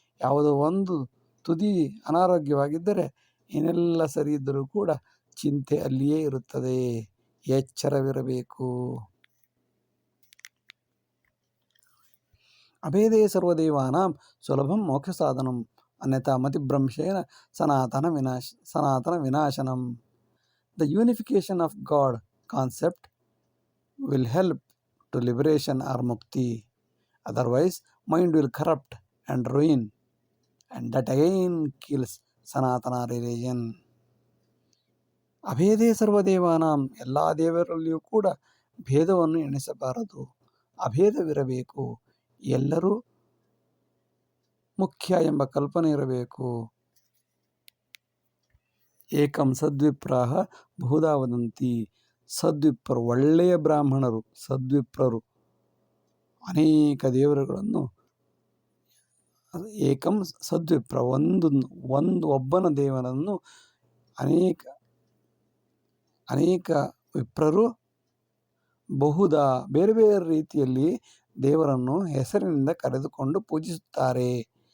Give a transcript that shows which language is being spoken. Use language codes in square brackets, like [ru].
[kn] ಯಾವುದೋ ಒಂದು ತುದಿ ಅನಾರೋಗ್ಯವಾಗಿದ್ದರೆ ಏನೆಲ್ಲ ಸರಿ ಇದ್ದರೂ ಕೂಡ ಚಿಂತೆ ಅಲ್ಲಿಯೇ ಇರುತ್ತದೆ. ಎಚ್ಚರವಿರಬೇಕು. [sa] ಅಭೇದೇ ಸರ್ವದೇವಾನಾಂ ಸುಲಭಂ ಮೋಕ್ಷ ಸಾಧನಂ ಅನ್ಯಥಾ ಮತಿಭ್ರಂಶೇನ ಸನಾತನ ವಿನಾಶನಂ. [en] The unification of God concept will help to liberation or mukti. Otherwise, mind will corrupt and ruin, and that again kills Sanatana religion. [sa] ಅಭೇದೇ ಸರ್ವದೇವಾನಾಂ, [kn] ಎಲ್ಲ ದೇವರಲ್ಲಿಯೂ ಕೂಡ ಭೇದವನ್ನು ಎಣಿಸಬಾರದು, ಅಭೇದವಿರಬೇಕು. ಎಲ್ಲರೂ ಮುಖ್ಯ ಎಂಬ ಕಲ್ಪನೆ ಇರಬೇಕು. [sa] ಏಕಂ ಸದ್ವಿಪ್ರಾಹ ಬಹುಧಾ ವದಂತಿ. [kn] ಸದ್ವಿಪ್ರರು, ಒಳ್ಳೆಯ ಬ್ರಾಹ್ಮಣರು, ಸದ್ವಿಪ್ರರು ಅನೇಕ ದೇವರುಗಳನ್ನು, [sa] ಏಕಂ ಸದ್ವಿಪ್ರ, [kn] ಒಬ್ಬನ ದೇವರನ್ನು ಅನೇಕ ವಿಪ್ರರು ಬಹುಧಾ ಬೇರೆ ಬೇರೆ ರೀತಿಯಲ್ಲಿ ದೇವರನ್ನು ಹೆಸರಿನಿಂದ ಕರೆದುಕೊಂಡು ಪೂಜಿಸುತ್ತಾರೆ.